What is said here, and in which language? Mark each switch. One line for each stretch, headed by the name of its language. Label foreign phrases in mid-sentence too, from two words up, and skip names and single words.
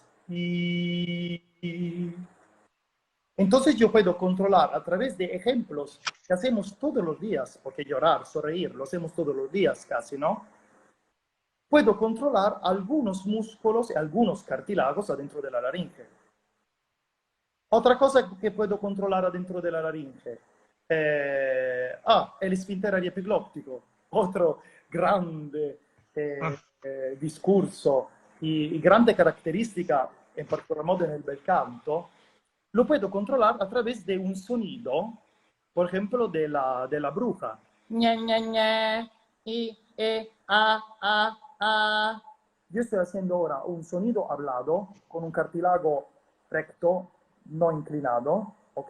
Spanish: Y entonces yo puedo controlar a través de ejemplos que hacemos todos los días, porque llorar, sonreír, lo hacemos todos los días casi, ¿no? Puedo controlar algunos músculos y algunos cartílagos adentro de la laringe. Otra cosa que puedo controlar adentro de la laringe, el esfínter epiglótico, otro
Italian: grande discorso
Spanish: y
Italian: grande caratteristica, in particolar modo nel bel canto,
Spanish: lo puedo controlar a través de un sonido, por ejemplo, de la bruja. Ña, Ña, Ña, I, A. Yo estoy haciendo ahora un sonido hablado con un cartílago recto, no inclinado, ¿ok?